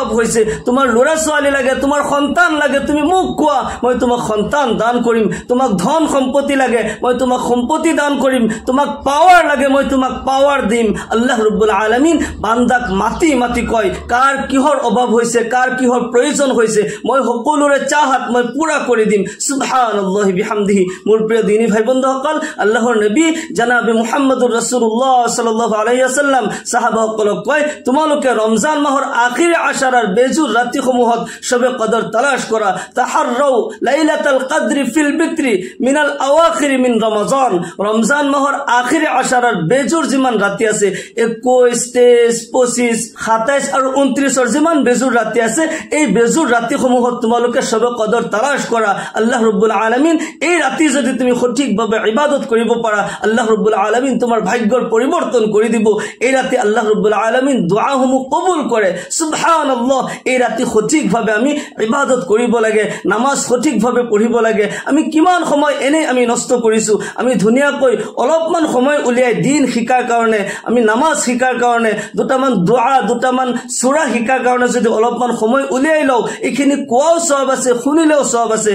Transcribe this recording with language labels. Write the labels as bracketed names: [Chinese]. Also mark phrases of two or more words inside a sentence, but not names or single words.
[Assamese] হৈছে তোমাৰ ল'ৰা ছোৱালী লাগে তোমাৰ সন্তান লাগে তুমি মোক কোৱা মই তোমাক সন্তান দান কৰিম তোমাক ধন সম্পত্তি লাগে মই তোমাক সম্পত্তি দান কৰিম তোমাক পাৱাৰ লাগে মই তোমাক পাৱাৰ দিম আল্লাহ ৰাব্বুল আলামিন বান্দাক মাতি মাতি কয় কাৰ কিহৰ অভাৱ হৈছে কাৰ কিহৰ প্ৰয়োজন হৈছে মই সকলোৰে চাহত মই পুৰা কৰি দিম [Arabic] سبحان الله وبحمده [Assamese] মোৰ প্ৰিয় দিনী ভাই বন্ধুসকল আল্লাহৰ নবী জনাবে মুহাম্মদুৰ ৰাসূলুল্লাহ [Arabic] صلى الله عليه وسلم [Assamese] সাহাবাসকলক কয় তোমালোকে ৰমজান মাহৰ আখিৰ আশাৰাৰ বেজুৰ ৰাতিসমূহত শবে কদৰ তালাশ কৰা [Arabic] تحروا ليلة القدر في الوتر من الأواخر من رمضان [Assamese] রমজান মাহৰ আখিৰ আশাৰাৰ বেজুৰ যিমান ৰাতি আছে 21 23 25 27 আৰু 29 যিমান বেজুৰ ৰাতি আছে এই বেজুৰ ৰাতিসমূহত তোমালোকে শবে কদৰ তালাশ কৰা আল্লাহ ৰাব্বুল আলামিন এই ৰাতি যদি তুমি সঠিকভাৱে ইবাদত কৰিব পাৰা আল্লাহ ৰাব্বুল আলামিন তোমাৰ ভাগ্যৰ পৰিৱৰ্তন কৰি দিব এই ৰাতি আল্লাহ ৰাব্বুল আলামিন দুআসমূহ কবুল কৰে সুবহানাল্লাহ এই ৰাতি সঠিকভাৱে আমি ইবাদত কৰিব লাগে নামাজ সঠিকভাৱে পঢ়িব লাগে আমি কিমান সময় এনে আমি নষ্ট কৰিছো আমি ধুনীয়াকৈ অলপমান সময় উলিয়াই দিন শিকাৰ কাৰণে আমি নামাজ শিকাৰ কাৰণে দুটামান দুআ দুটামান সূৰা শিকাৰ কাৰণে যদি অলপমান সময় উলিয়াই লও এখিনি কোৱাও সওয়াব আছে শুনিলেও সওয়াব আছে